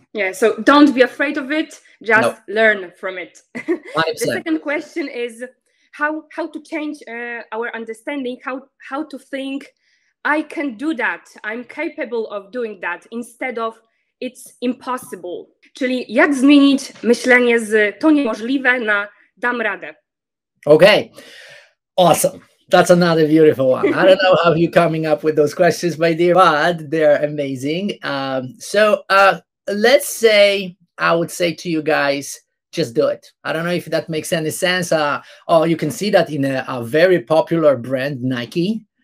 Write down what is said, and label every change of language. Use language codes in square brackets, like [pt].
[en] Yeah, so don't be afraid of it, just learn from it. 100%. The second question is how to change our understanding, how to think, I can do that, I'm capable of doing that, instead of it's impossible. [pl] Czyli jak zmienić myślenie z to niemożliwe na dam radę. [en] Okay, awesome. That's another beautiful one. I don't know how you're coming up with those questions, my dear, but they're amazing. So let's say I would say to you guys, just do it. I don't know if that makes any sense. You can see that in a very popular brand, Nike.